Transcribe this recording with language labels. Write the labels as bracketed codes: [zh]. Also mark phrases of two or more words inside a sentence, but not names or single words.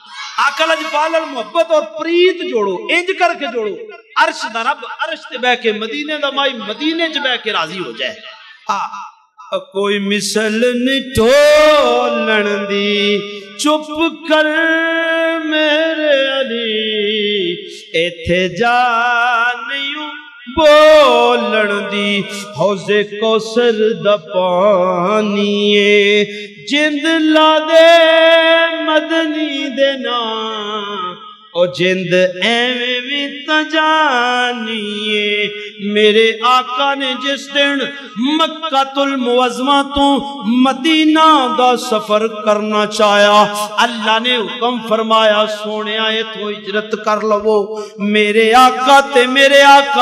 [pa] آقا لجپال نال محبت اور پریت جوڑو، انج کر کے جوڑو، عرش دا رب عرش تے بیٹھ کے، مدینے دا مائی مدینے چ بیٹھ کے راضی ہو جائے. ہاں، کوئی مثل نہیں ٹولن دی، چپ کر میرے علی، ایتھے جا نہیں بولن دی حوضے کوثر دا پانی جند لا دے مدنی دے نام او جند ایویں بھی تجانیے میرے آقا نے جس دن مکہ المعظمہ تو مدینہ دا سفر کرنا چاہیا اللہ نے حکم فرمایا سونے آئے تو ہجرت کر لو میرے آقا تے میرے آقا